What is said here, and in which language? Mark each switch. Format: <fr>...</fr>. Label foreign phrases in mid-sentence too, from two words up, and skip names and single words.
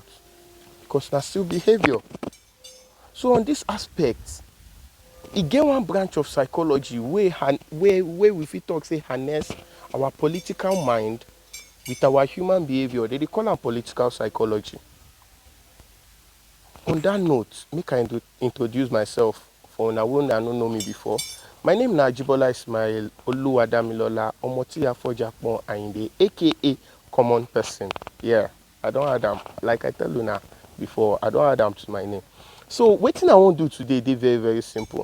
<pcm>Because na still behavior. So on this aspect, e get one branch of psychology where we fit talk say harness our political mind with our human behavior. They call am political psychology. On that note, make I introduce myself for una wey una no know me before. My name na Ajibola Ismail Oluwadamilola Omotiyafojapo Ayinde, aka Common Person. Yeah, I don't add am. Like I tell una before, I don't add am to my name. So wetin I wan do today dey very very simple.</pcm>